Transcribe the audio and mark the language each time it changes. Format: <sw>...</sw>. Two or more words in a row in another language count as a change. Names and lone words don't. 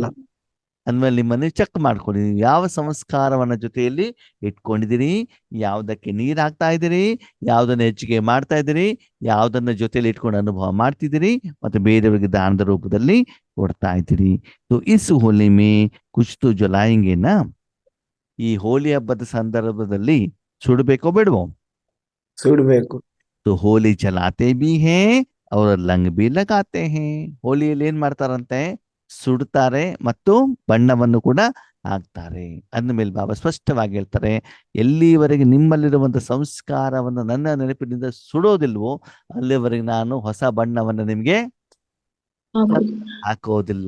<kn>ಅಂದ್ಮೇಲೆ ನಿಮ್ಮನ್ನು ಚೆಕ್ ಮಾಡ್ಕೊಳ್ಳಿ, ನೀವು ಯಾವ ಸಂಸ್ಕಾರವನ್ನ ಜೊತೆಯಲ್ಲಿ ಇಟ್ಕೊಂಡಿದ್ದೀರಿ, ಯಾವುದಕ್ಕೆ ನೀರು ಹಾಕ್ತಾ ಇದ್ದೀರಿ, ಯಾವುದನ್ನ ಹೆಚ್ಚಿಗೆ ಮಾಡ್ತಾ ಇದ್ದೀರಿ, ಯಾವುದನ್ನ ಜೊತೆಯಲ್ಲಿ ಇಟ್ಕೊಂಡು ಅನುಭವ ಮಾಡ್ತಿದ್ದೀರಿ ಮತ್ತೆ ಬೇರೆಯವರಿಗೆ ದಾನದ ರೂಪದಲ್ಲಿ ಕೊಡ್ತಾ ಇದ್ದೀರಿ.</kn> <hi>इस होली में कुछ तो जलाएंगे ना?</hi> <kn>ಈ ಹೋಲಿ ಹಬ್ಬದ ಸಂದರ್ಭದಲ್ಲಿ ಸುಡಬೇಕೋ ಬೇಡವೋ? ಸುಡ್ಬೇಕು.</kn> <hi>तो होली जलाते भी हैं और रंग भी लगाते हैं.</hi> <kn>ಹೋಲಿಯಲ್ಲಿ ಏನ್ ಮಾಡ್ತಾರಂತೆ? ಸುಡ್ತಾರೆ ಮತ್ತು ಬಣ್ಣವನ್ನು ಕೂಡ ಹಾಕ್ತಾರೆ. ಅಂದಮೇಲೆ ಬಾಬಾ ಸ್ಪಷ್ಟವಾಗಿ ಹೇಳ್ತಾರೆ, ಎಲ್ಲಿವರೆಗೆ ನಿಮ್ಮಲ್ಲಿರುವಂತ ಸಂಸ್ಕಾರವನ್ನು ನನ್ನ ನೆನಪಿನಿಂದ ಸುಡೋದಿಲ್ವೋ ಅಲ್ಲಿವರೆಗೆ ನಾನು ಹೊಸ ಬಣ್ಣವನ್ನು ನಿಮ್ಗೆ ಹಾಕೋದಿಲ್ಲ.</kn>